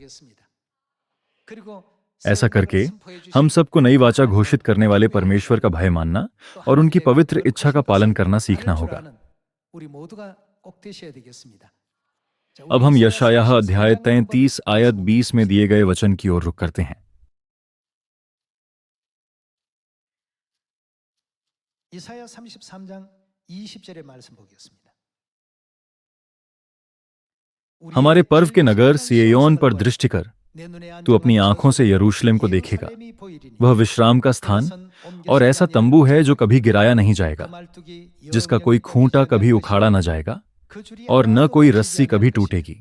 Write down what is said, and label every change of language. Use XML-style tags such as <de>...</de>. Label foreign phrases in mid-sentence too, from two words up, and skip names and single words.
<hi>ऐसा करके हम सबको नई वाचा घोषित करने वाले परमेश्वर का भय मानना और उनकी पवित्र इच्छा का पालन करना सीखना होगा। अब हम यशायाह अध्याय 33 आयत 20 में दिए गए वचन की ओर रुख करते हैं।</hi> <ko>이사야 33장 20절의 말씀 보겠습니다.</ko> <hi>हमारे पर्व के नगर सिय्योन पर दृष्टि कर, तू अपनी आंखों से यरूशलेम को देखेगा। वह विश्राम का स्थान और ऐसा तंबू है जो कभी गिराया नहीं जाएगा, जिसका कोई खूंटा कभी उखाड़ा न जाएगा और न कोई रस्सी कभी टूटेगी।</hi>